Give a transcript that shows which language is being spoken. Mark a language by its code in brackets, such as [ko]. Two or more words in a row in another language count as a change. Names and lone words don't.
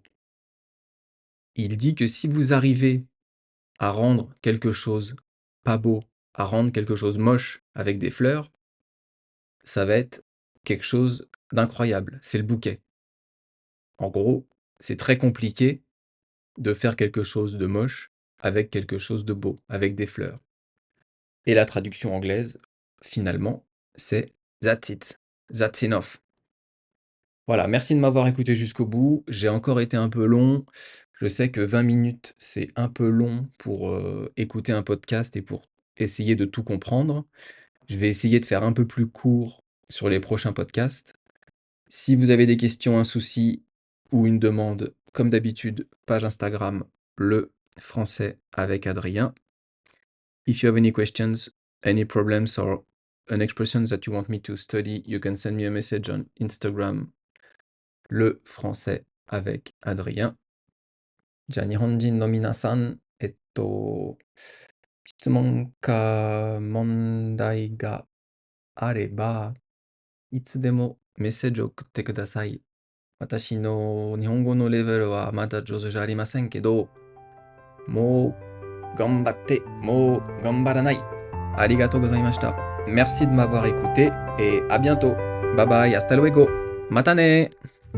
[fr] Il dit que si vous arrivez à rendre quelque chose pas beau, à rendre quelque chose moche avec des fleurs, ça va être quelque chose d'incroyable. C'est le bouquet. En gros, c'est très compliqué de faire quelque chose de moche avec quelque chose de beau, avec des fleurs. Et la traduction anglaise, finalement, c'est [en] That's it. That's enough. [fr] Voilà, merci de m'avoir écouté jusqu'au bout. J'ai encore été un peu long. Je sais que 20 minutes, c'est un peu long pour, écouter un podcast et pour essayer de tout comprendre. Je vais essayer de faire un peu plus court sur les prochains podcasts. Si vous avez des questions, un souci ou une demande, comme d'habitude, page Instagram, le français avec Adrien. [en] If you have any questions, any problems or an expression that you want me to study, you can send me a message on Instagram, le français avec Adrien. [ja] じゃあ日本人の皆さん、質問か問題があれば、いつでもメッセージを送ってください。私の日本語のレベルはまだ上手じゃありませんけど、もう頑張って、もう頑張らない。ありがとうございました。 [fr] Merci de m'avoir écouté et à bientôt. [en] Bye bye, [es] hasta luego. またね